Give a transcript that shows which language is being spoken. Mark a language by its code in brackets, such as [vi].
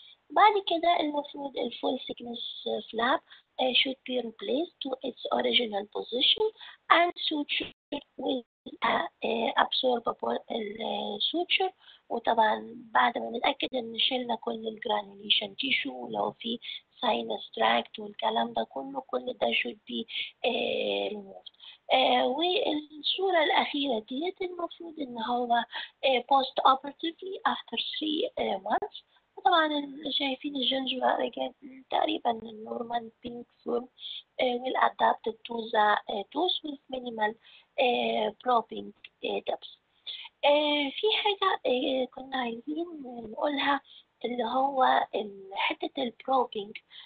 [ar] بعد كده المفروض الفول [en] thickness flap should be replaced to its original position and sutured with absorbable suture. [ar] وطبعا بعد ما نتأكد ان شلنا كل الجرانيوليشن تيشو ولو في sinus tract والكلام ده كله، كل ده [en] should be removed. [ar] والصورة الأخيرة ديت المفروض إن هو [en] post operatively after 3 months. [ar] طبعا شايفين الجنجوة رجعت تقريبا النورمال بينك فورم [en] will adapted to the tooth with minimal probing depth. [ar] في حاجة كنا عايزين نقولها اللي هو حتة البروبينج.